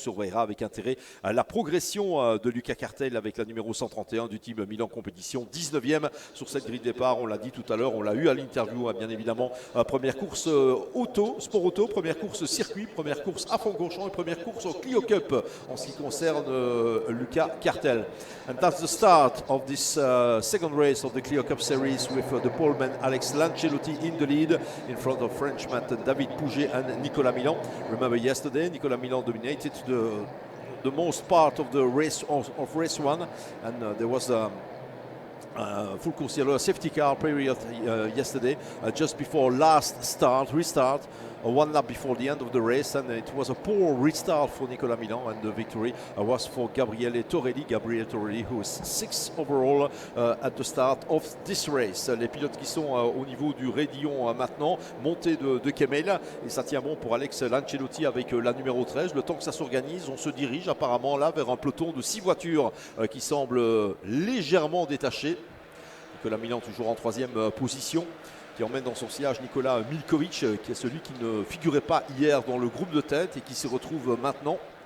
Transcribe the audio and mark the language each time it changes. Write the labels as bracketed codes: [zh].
[fr] On surveillera avec intérêt la progression de Lucas Cartel avec la numéro 131 du team Milan Compétition, 19e sur cette grille de départ. On l'a dit tout à l'heure, on l'a eu à l'interview bien évidemment. Première course sport auto, première course circuit, première course à Francorchamps et première course au Clio Cup en ce qui concerne Lucas Cartel. [en] And that's the start of this second race of the Clio Cup Series with the poleman Alex Lancelotti in the lead in front of Frenchman David Pouget and Nicolas Milan. Remember yesterday, Nicolas Milan dominated the most part of the race of race 1, and there was full course yellow safety car period yesterday, just before restart, one lap before the end of the race, and it was a poor restart for Nicolas Milan, and the victory was for Gabriele Torelli, who is 6th overall at the start of this race. [fr] Les pilotes qui sont au niveau du raidillon maintenant, montée de Kemmel, et ça tient bon pour Alex Lancelotti avec la numéro 13. Le temps que ça s'organise, on se dirige apparemment là vers un peloton de 6 voitures qui semble légèrement détaché. Nicolas Milan toujours en 3e position, qui emmène dans son sillage Nicolas Milkovic, qui est celui qui ne figurait pas hier dans le groupe de tête et qui s'y retrouve maintenant.